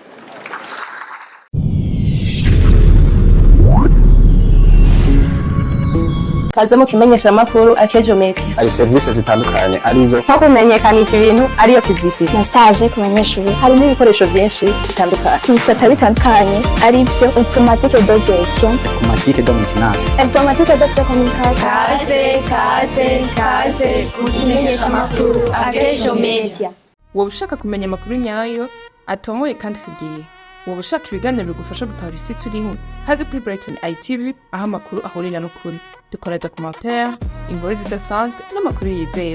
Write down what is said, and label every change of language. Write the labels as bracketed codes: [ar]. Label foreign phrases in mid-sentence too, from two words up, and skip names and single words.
[rn] Kaze mu kimenyeshamakuru Akejo Media. hari serivisi zitandukanye arizo Nko kumenyekanisha ibintu ariyo publicity. na stage ku banyeshuri Harimo ibikoresho byinshi bitandukanye. mu bisata bitandukanye aribyo [fr] informatique de gestion, automatique de maintenance informatique de communication. [rn] Kaze ku kimenyeshamakuru Akejo Media. woba ushaka kumenya amakuru nyayo atomoye kandi ku gihe, woba ushaka ibiganiro bigufasha gutahura isi turiho, haze kuri Brighton ITV aho amakuru ahurira n'ukuri. Dukora documentaire, inkuru zidasanzwe n'amakuru yizewe.